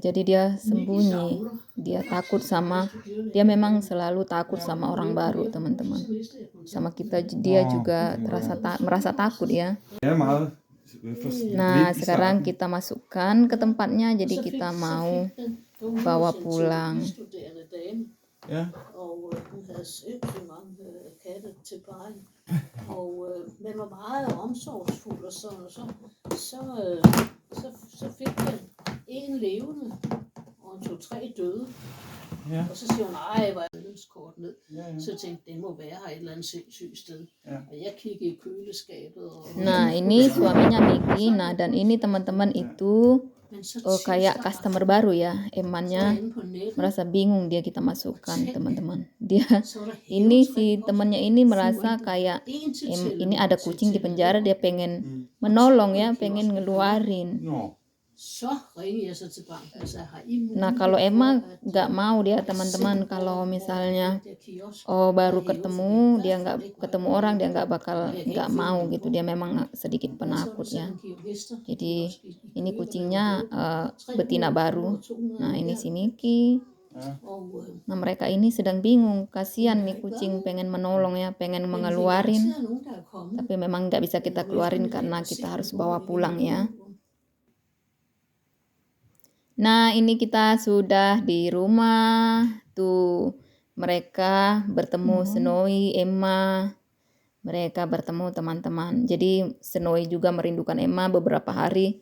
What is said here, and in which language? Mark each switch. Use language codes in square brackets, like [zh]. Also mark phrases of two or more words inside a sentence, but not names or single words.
[id] Jadi dia sembunyi, dia memang selalu takut sama orang baru teman-teman. Sama kita dia juga merasa takut ya. Nah sekarang kita masukkan ke tempatnya, jadi kita mau bawa pulang. [da] Ja. Og hun havde sindssygt mange katte til pleje. Og den var meget omsorgsfuld og sådan, så fik den en levende og 2-3 døde. Ja. Og så siger hun, ej, hvor er medlemskort ned. Ja, ja. Så jeg tænkte, den må være her et eller andet sindssygt sted. Ja. Og jeg kiggede i køleskabet. Og [id] Nah, ini suaminya Miki. Nah, dan ini teman-teman itu [da] Men så [id] kayak [da] tirsdag [id] customer baru ya. [da] så var [id] Emannya [da] jeg inde på nettet, [id] merasa bingung dia kita masukkan, teman-teman. Dia [da] så var der [id] ini [da] hævetræ [id] si [da] også. [id] temannya ini merasa kayak [da] En til [id] ini ada kucing di penjara, dia pengen Mm. menolong ya, pengen ngeluarin. [da] Nå. Så ringede jeg så til banken og sagde, har I mulighed [id] Nah, kalau [da] for, [id] Emma [da] at, [id] nggak mau dia [da] jeg [id] teman-teman, [da] sender [id] kalau [da] over [id] misalnya [da] den der kiosk, [id] baru [da] der er [id] ketemu [da] hævet, [id] dia [da] fordi i hvert [id] nggak [da] fald ikke [id] ketemu [da] mig, [id] orang, [da] der [id] dia [da] er [id] nggak [da] på. [id] bakal [da] Og jeg kan [id] nggak [da] ikke finde [id] mau [da] min [id] gitu, [da] bog. [id] dia memang sedikit [da] Der er så [id] penakut [da] sådan [id] ya. [da] en kiosk hester, [id] Jadi [da] kiosk i [id] ini [da] Køge, [id] kucingnya [da] der er hævet. [id] betina [da] 300 [id] baru. [da] kroner og 200 [id] Nah, ini [da] der. [id] si Miki. [da] Ja. Og [id] Nah, mereka ini sedang bingung, kasihan nih kucing, pengen menolong ya, pengen [da] men vi er [id] mengeluarin, [da] garanteret nogen, der er kommet. [id] tapi memang nggak bisa kita [da] Om [id] keluarin [da] eftermiddagen [id] karena [da] og [id] kita [da] set [id] harus [da] min [id] bawa [da] bog [id] pulang [da] igennem [id] ya. [da] vinduet. [id] Nah, ini kita sudah di rumah. Tuh, mereka bertemu Snowy, Emma. Mereka bertemu teman-teman. Jadi Snowy juga merindukan Emma beberapa hari.